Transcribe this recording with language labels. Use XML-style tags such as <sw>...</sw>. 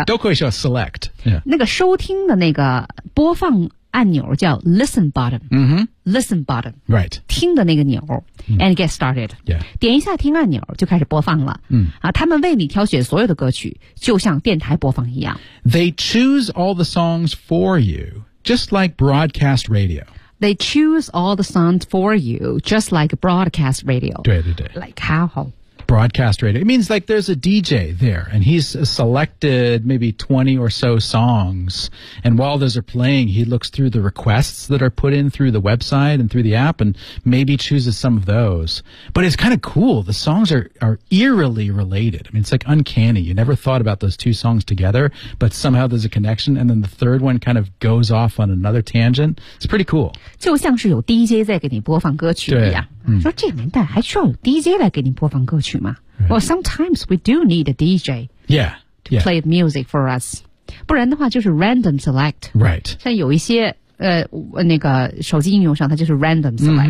<zh>对对对，都可以说 select、yeah。那个收听的那个播放按钮叫 listen button,、嗯、哼</zh> <en>listen button,、 right。</en> <zh>听的那个钮、嗯、</zh> <en>and get started,、 yeah。</en> <zh>点一下听按钮就开始播放了、嗯啊、他们为你挑选所有的歌曲就像电台播放一样。</zh> <en>They choose all the songs for you, just like broadcast radio. They choose all the songs for you, just like broadcast radio. 对对对。 Like how? Broadcast radio. It means like there's a DJ there, and he's selected maybe 20 or so songs. And while those are playing, he looks through the requests that are put in through the website and through the app and maybe chooses some of those. But it's kind of cool. The songs are eerily related. I mean, it's like uncanny. You never thought about those two songs together, but somehow there's a connection. And then the third one kind of goes off on another tangent. It's pretty cool.</en> <zh>就像是有 DJ 在给你播放歌曲一样、嗯、说这年代还需要有 DJ 来给你播放歌曲吗、 right.</zh> <en>Well, sometimes we do need a DJ yeah, to yeah. play the music for us.</en> <zh>不然的话就是</zh> <en>random select. Right.</en> <zh>像有一些、那个手机应用上它就是 random select.</zh>